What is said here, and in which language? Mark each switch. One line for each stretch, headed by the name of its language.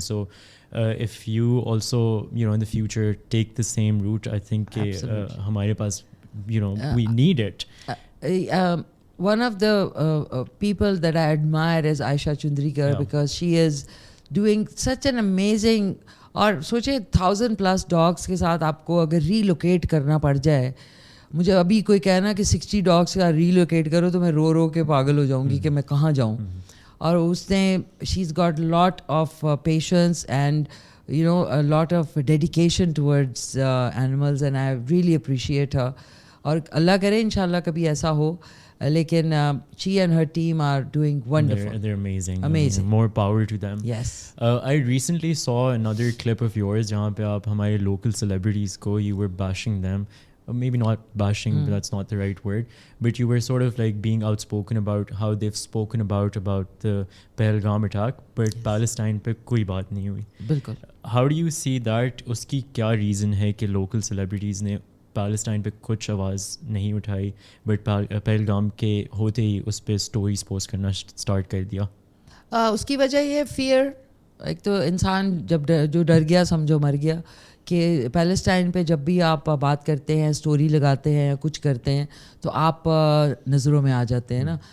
English: so if you also in the future take the same route, I think
Urdu: کہ ہمارے پاس
English: we need it. One of the people that I admire is Aisha Chundrikar, because she is doing such an amazing,
Urdu: اور سوچے 1000+ dogs کے ساتھ آپ کو اگر relocate کرنا پڑ جائے, مجھے ابھی کوئی کہنا کہ 60 ڈاگس کا ریلوکیٹ کرو تو میں رو کے پاگل ہو جاؤں گی کہ میں کہاں جاؤں. اور اس نے
English: She is got lot of patience and lot of dedication towards animals, and I really appreciate her.
Urdu: اور اللہ کرے انشاءاللہ کبھی ایسا ہو, لیکن
English: she and her team are doing wonderful. They're amazing. More power to them. Yes. I recently saw another clip of yours
Urdu: jahan pe aap hamare local celebrities ko,
English: you were bashing them. Maybe not bashing, but that's not the right word, but you were sort of like being outspoken about how they've spoken about the Pahalgam attack, but
Urdu: Palestine pe koi baat nahi hui. Bilkul.
English: How do you see that?
Urdu: Uski kya reason hai کہ local celebrities نے Palestine پہ کچھ آواز نہیں اٹھائی, but Pahalgam کے ہوتے ہی اس پہ اسٹوریز پوسٹ کرنا اسٹارٹ کر دیا؟ اس کی وجہ یہ فیئر, ایک تو انسان جب جو ڈر گیا سمجھو مر گیا, کہ پیلسٹائن پہ جب بھی آپ بات کرتے ہیں, اسٹوری لگاتے ہیں یا کچھ کرتے ہیں تو آپ نظروں میں آ جاتے ہیں نا.